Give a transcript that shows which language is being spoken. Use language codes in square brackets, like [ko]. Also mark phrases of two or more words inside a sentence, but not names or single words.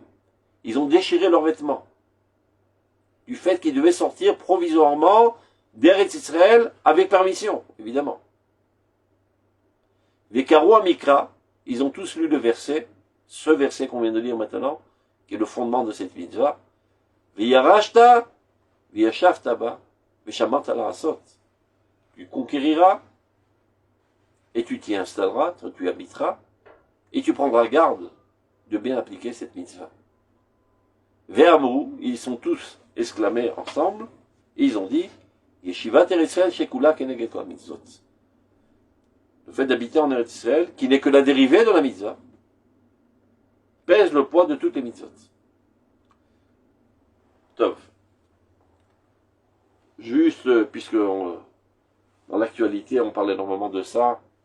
[fr] Ils ont déchiré leurs vêtements. Du fait qu'ils devaient sortir provisoirement d'Eretz Israël avec permission, évidemment. Les [he] קראו המקרא, [fr] ils ont tous lu le verset, ce verset qu'on vient de lire maintenant, qui est le fondement de cette mitzvah. [he] וירשתה וישבתה בה ושמרת לעשות. [fr] Tu conquériras, et tu t'y installeras, tu y habiteras, et tu prendras garde de bien appliquer cette mitzvah. Ve'amrou, ils sont tous exclamés ensemble, et ils ont dit, [he] ישיבת ארץ ישראל שקולה כנגד כל מצוות. [fr] Le fait d'habiter en Eretz Israël, qui n'est que la dérivée de la mitzvah, pèse le poids de toutes les mitzvot. Tov. Juste, puisque dans l'actualité, on parle énormément de ça.